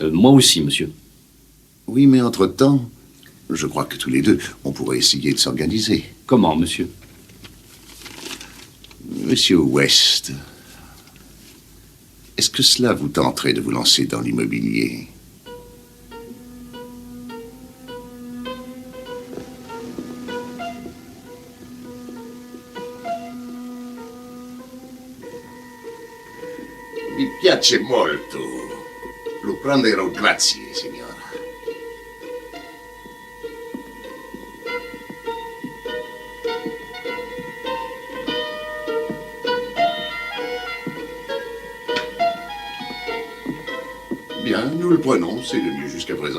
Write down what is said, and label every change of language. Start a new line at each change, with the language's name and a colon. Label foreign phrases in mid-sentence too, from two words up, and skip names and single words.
French: Moi aussi, monsieur. Oui, mais entre-temps, je crois que tous les deux, on pourrait essayer de s'organiser. Comment, monsieur? Monsieur West, est-ce que cela vous tenterait de vous lancer dans l'immobilier?
Italian: Mi piace molto. Lo prenderò, grazie, signora.
French: Bien, nous le prenons, c'est le mieux jusqu'à présent.